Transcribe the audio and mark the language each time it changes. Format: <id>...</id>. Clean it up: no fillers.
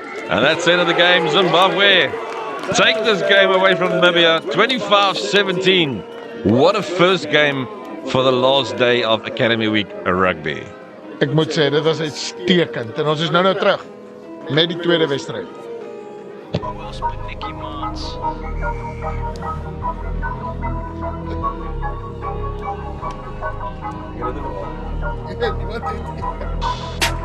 <en>And that's the end of the game. Zimbabwe take this game away from Namibia, 25-17. What a first game for the last day of Academy Week Rugby.</en> <af>Ek moet sê, dit was uitstekend. En ons is nou terug met die tweede wedstryd.</af>